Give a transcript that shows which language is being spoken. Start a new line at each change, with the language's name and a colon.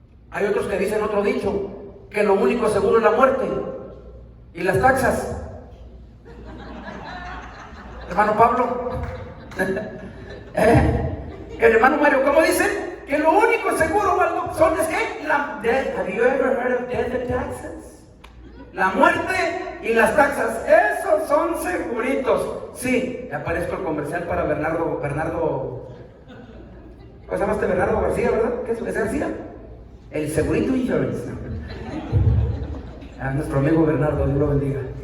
Spanish: Hay otros que dicen otro dicho, que lo único seguro es la muerte y las taxas. Hermano Pablo, el hermano Mario, ¿cómo dice? Que lo único seguro son es que la
English: death. Have you ever heard of death and taxes?
Spanish: La muerte y las taxas, esos son seguritos. Sí, me aparezco el comercial para Bernardo, ¿cómo se llama este Bernardo García, verdad? ¿Qué es García? El Segurito Insurance. A nuestro amigo Bernardo, Dios lo bendiga.